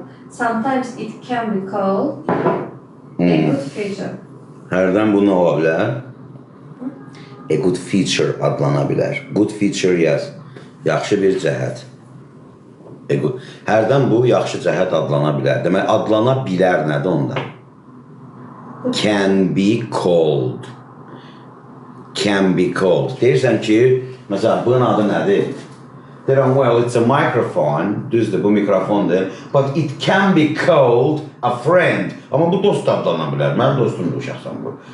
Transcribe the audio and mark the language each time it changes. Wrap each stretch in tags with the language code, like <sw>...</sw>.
<en>Sometimes it can be called a good feature.</en> <az>Hərdən bu nə ola bilər? A good feature adlana bilər. Good feature yaz. Yaxşı bir cəhət. Hərdən bu yaxşı cəhət adlana bilər. Demək, adlana bilər nədir onda?</az> <en>Can be called. Can be called.</en> <az>Deyirsən ki, məsələn, bunun adı nədir? Deyirəm,</az> <en>well, it's a microphone.</en> <az>Düzdür, bu mikrofondur.</az> <en>But it can be called a friend.</en> <az>Amma bu dost adlana bilər. Mənim dostumdur şəxsən bu.</az>